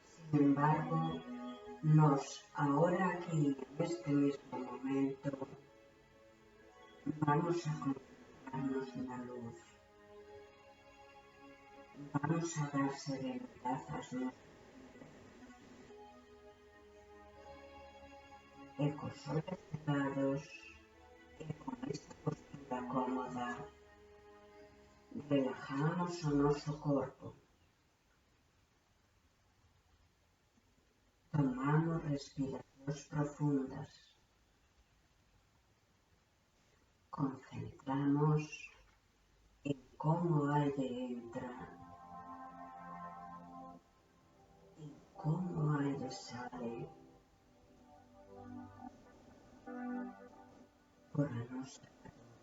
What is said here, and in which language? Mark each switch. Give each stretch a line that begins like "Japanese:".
Spanish: Sin embargo, nos, ahora aquí, en este mismo momento, vamos a concentrarnos
Galician: na luz. Vamos a dar serenidade ás nosas vidas. E cos ollos cerrados e con esta postura cómoda, relajamos o noso corpo. Tomamos respiracións profundas. Concentramos en como o aire entra, en como o aire sale por a nosa nariz.